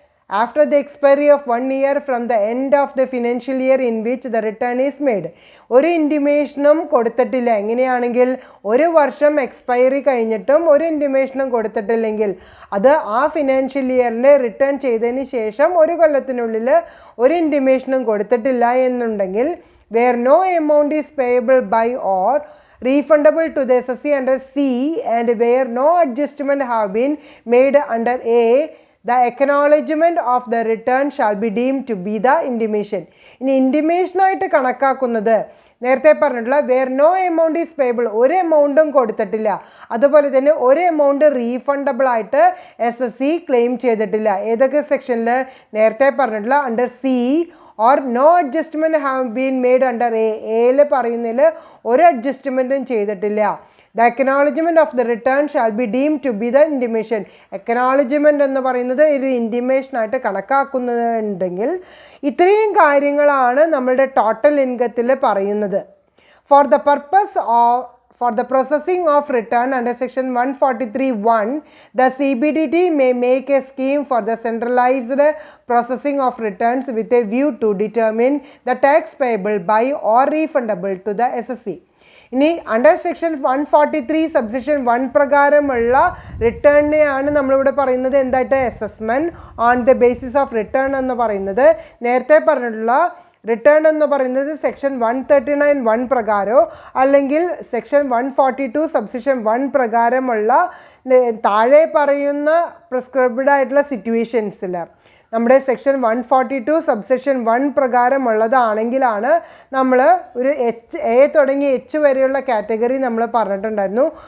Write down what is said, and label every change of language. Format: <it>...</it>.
<en>after the expiry of 1 year from the end of the financial year in which the return is made.</en> <ml>ഒരു ഇൻറ്റിമേഷനും കൊടുത്തിട്ടില്ല. എങ്ങനെയാണെങ്കിൽ ഒരു വർഷം expiry കഴിഞ്ഞിട്ടും ഒരു ഇൻറ്റിമേഷനും കൊടുത്തിട്ടില്ലെങ്കിൽ അത് ആ ഫിനാൻഷ്യൽ ഇയറിൽ റിട്ടേൺ ചെയ്തതിന് ശേഷം ഒരു കൊല്ലത്തിനുള്ളിൽ ഒരു ഇൻറ്റിമേഷനും കൊടുത്തിട്ടില്ല എന്നുണ്ടെങ്കിൽ</ml> <en>where no amount is payable by or refundable to the SSC under C and where no adjustment have been made under A, the acknowledgement of the return shall be deemed to be the intimation.</en> <ml>ഇനി intimation ആയിട്ട് കണക്കാക്കുന്നത് നേരത്തെ പറഞ്ഞിട്ടുള്ള</ml> <en>where no amount is payable,</en> <ml>ഒരു എമൗണ്ടും കൊടുത്തിട്ടില്ല, അതുപോലെ തന്നെ ഒരു എമൗണ്ട് റീഫണ്ടബിൾ ആയിട്ട് SSC ക്ലെയിം ചെയ്തിട്ടില്ല. ഏതൊക്കെ സെക്ഷനിൽ? നേരത്തെ പറഞ്ഞിട്ടുള്ള</ml> <en>Under C or no adjustment have been made under A.</en> <ml>എയിൽ പറയുന്നതിൽ ഒരു അഡ്ജസ്റ്റ്മെൻറ്റും ചെയ്തിട്ടില്ല.</ml> <en>The acknowledgement of the return shall be deemed to be the intimation.</en> <ml>Acknowledgement എന്ന് പറയുന്നത് ഒരു ഇൻറ്റിമേഷൻ ആയിട്ട് കണക്കാക്കുന്നുണ്ടെങ്കിൽ ഇത്രയും കാര്യങ്ങളാണ് നമ്മളുടെ ടോട്ടൽ ഇൻകത്തിൽ പറയുന്നത്.</ml> <en>For the processing of return under section 143(1), the CBDT may make a scheme for the centralized processing of returns with a view to determine the tax payable by or refundable to the SSC.</en> <ml>ഇനി under section 143 subsection 1 പ്രകാരമുള്ള റിട്ടേണിനെയാണ് നമ്മളിവിടെ പറയുന്നത് എന്തായിട്ട്? Assessment on the basis of return എന്ന് പറയുന്നത്. നേരത്തെ പറഞ്ഞിട്ടുള്ള return എന്ന് പറയുന്നത് സെക്ഷൻ 139(1) പ്രകാരമോ അല്ലെങ്കിൽ സെക്ഷൻ 142 സബ്സെക്ഷൻ 1 പ്രകാരമുള്ള താഴെ പറയുന്ന പ്രിസ്ക്രൈബ്ഡ് ആയിട്ടുള്ള സിറ്റുവേഷൻസിൽ നമ്മുടെ സെക്ഷൻ 142 സബ്സെക്ഷൻ 1 പ്രകാരമുള്ളതാണെങ്കിലാണ് നമ്മൾ ഒരു A തുടങ്ങി H വരെയുള്ള കാറ്റഗറി നമ്മൾ പറഞ്ഞിട്ടുണ്ടായിരുന്നു.</ml>